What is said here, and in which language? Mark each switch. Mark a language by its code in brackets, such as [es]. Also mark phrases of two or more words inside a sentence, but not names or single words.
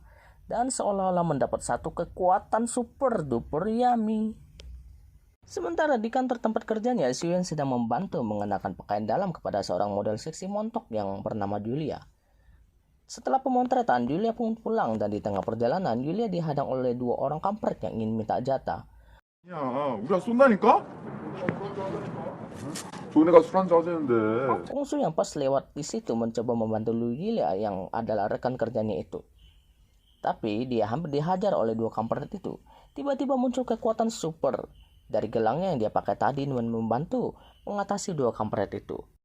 [id] Dan seolah-olah mendapat satu kekuatan [en] super duper yummy. [id] Sementara di kantor tempat kerjanya, Siwian sedang membantu mengenakan pakaian dalam kepada seorang model seksi montok yang bernama Julia. Setelah pemotretan, Julia pun pulang dan di tengah perjalanan, Julia dihadang oleh dua orang kampret yang ingin minta jatah. [ko] 야, 우리가 쏜다니까? 좋은 애가 술 한잔 하자는데. [id] Kongsu yang pas lewat di situ mencoba membantu Julia yang adalah rekan kerjanya itu. Tapi dia hampir dihajar oleh dua kampret itu. Tiba-tiba muncul kekuatan super dari gelangnya yang dia pakai tadi dan membantu mengatasi dua kampret itu.